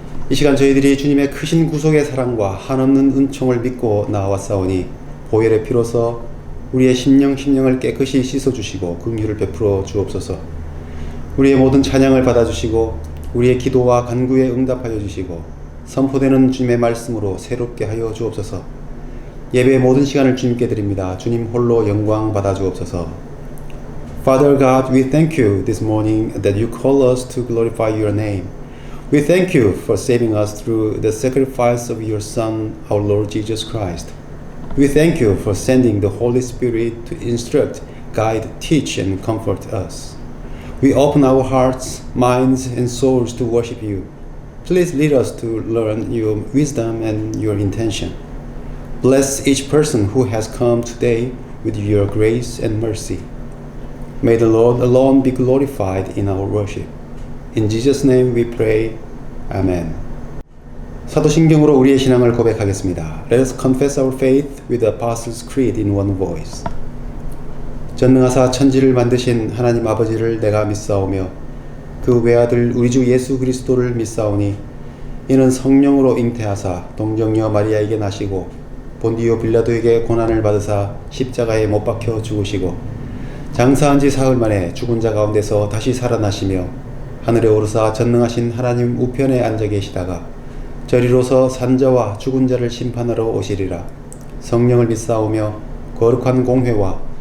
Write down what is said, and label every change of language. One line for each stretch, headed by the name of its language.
Korean: 이 시간 저희들이 주님의 크신 구속의 사랑과 한없는 은총을 믿고 나와왔사오니 보혈의 피로서 우리의 심령을 깨끗이 씻어주시고 긍휼을 베풀어 주옵소서. 우리의 모든 찬양을 받아주시고 우리의 기도와 간구에 응답하여 주시고 선포되는 주님의 말씀으로 새롭게 하여 주옵소서. 예배의 모든 시간을 주님께 드립니다. 주님 홀로 영광 받아 주옵소서.
English: Father God, we thank you this morning that you call us to glorify your name. We thank you for saving us through the sacrifice of your Son, our Lord Jesus Christ. We thank you for sending the Holy Spirit to instruct, guide, teach, and comfort us. We open our hearts, minds, and souls to worship you. Please lead us to learn your wisdom and your intention. Bless each person who has come today with your grace and mercy. May the Lord alone be glorified in our worship. In Jesus' name we pray. Amen.
Korean: 사도신경으로 우리의 신앙을 고백하겠습니다.
English: Let us confess our faith with the Apostles' Creed in one voice.
Korean: 전능하사 천지를 만드신 하나님 아버지를 내가 믿사오며 그 외아들 우리 주 예수 그리스도를 믿사오니 이는 성령으로 잉태하사 동정녀 마리아에게 나시고 본디오 빌라도에게 고난을 받으사 십자가에 못 박혀 죽으시고 장사한 지 사흘 만에 죽은 자 가운데서 다시 살아나시며 하늘에 오르사 전능하신 하나님 우편에 앉아 계시다가 저리로서 산자와 죽은 자를 심판하러 오시리라. 성령을 믿사오며 거룩한 공회와